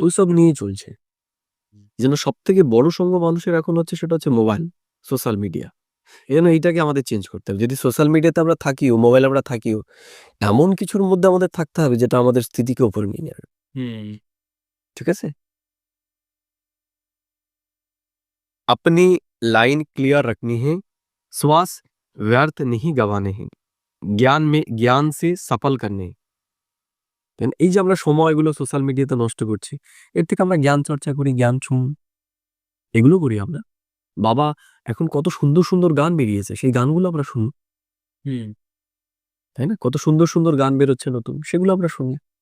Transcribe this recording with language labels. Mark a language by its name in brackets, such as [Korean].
[Bangla] ওইসব নিয়েই চলছে। এই জন্য সবথেকে বড় সঙ্গ মানুষের এখন হচ্ছে সেটা হচ্ছে মোবাইল, সোশ্যাল মিডিয়া। এই জন্য এইটাকে আমাদের চেঞ্জ করতে হবে। যদি সোশ্যাল মিডিয়াতে আমরা থাকিও, মোবাইল আমরা থাকিও, এমন কিছুর মধ্যে আমাদের থাকতে হবে যেটা আমাদের স্থিতিকে উপরে নিয়ে যাবে। ঠিক আছে? [Hindi] अपनी लाइन क्लियर रखनी है, श्वास व्यर्थ नहीं गंवाने हैं, ज्ञान से सफल करने। [Bangla] দেন এই যে আমরা সময়গুলো সোশ্যাল মিডিয়াতে নষ্ট করছি, এর থেকে আমরা জ্ঞান চর্চা করি, জ্ঞান শুনি, এগুলো করি আমরা। বাবা এখন কত সুন্দর সুন্দর গান বেরিয়েছে, সেই গানগুলো আমরা শুনি, তাই না? কত সুন্দর সুন্দর গান বেরোচ্ছে নতুন, সেগুলো আমরা শুনি।